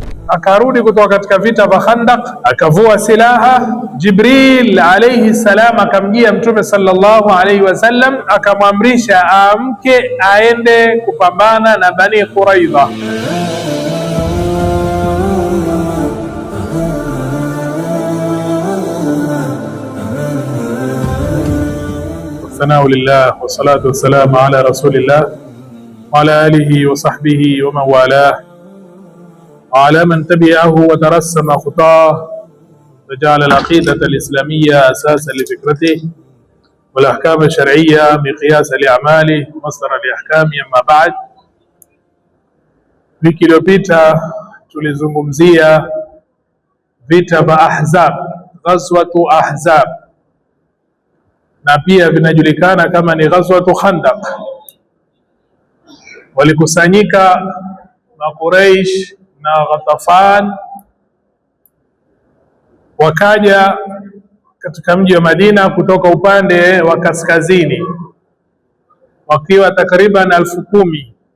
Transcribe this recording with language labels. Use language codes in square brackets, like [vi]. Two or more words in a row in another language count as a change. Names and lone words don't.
[sw] akarudi kutoka katika vita vya Khandaq, akavua silaha. Jibril [ar] عليه السلام [sw] akamjia Mtume [ar] صلى الله عليه وسلم, [sw] akamwamrisha aamke aende kupambana na Bani Quraidha. [ar] ثناء لله والصلاة والسلام على رسول الله وعلى آله وصحبه ومن والاه وعلى من تبعه وترسم خطاه وجعل العقيدة الإسلامية أساسا لفكرته والأحكام الشرعية مقياسا لأعماله مصدرا لأحكام. أما بعد, [sw] wiki iliyopita tulizungumzia vita vya Ahzab, [ar] غزوة أحزاب, [sw] na pia vinajulikana kama ni [ar] غزوة خندق. [sw] Walikusanyika Quraysh na Ghatafan, wakaja katika mji wa Madina kutoka upande wa kaskazini wakiwa takriban 10,000,